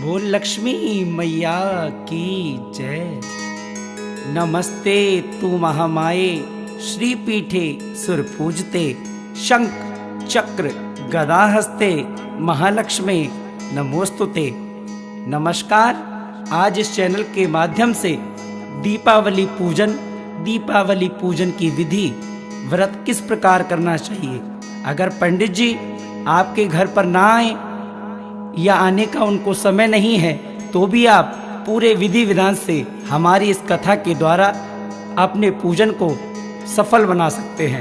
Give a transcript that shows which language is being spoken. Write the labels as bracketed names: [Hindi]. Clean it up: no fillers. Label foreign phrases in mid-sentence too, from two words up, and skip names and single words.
[Hindi] लक्ष्मी मैया की जय। [Sanskrit] नमस्ते तू महामाये, श्री पीठे सुर पूजते, शंख चक्र गदा हस्ते, महालक्ष्मी नमोस्तुते। [Hindi] नमस्कार। आज इस चैनल के माध्यम से दीपावली पूजन की विधि, व्रत किस प्रकार करना चाहिए, अगर पंडित जी आपके घर पर ना आए या आने का उनको समय नहीं है तो भी आप पूरे विधि विधान से हमारी इस कथा के द्वारा अपने पूजन को सफल बना सकते हैं।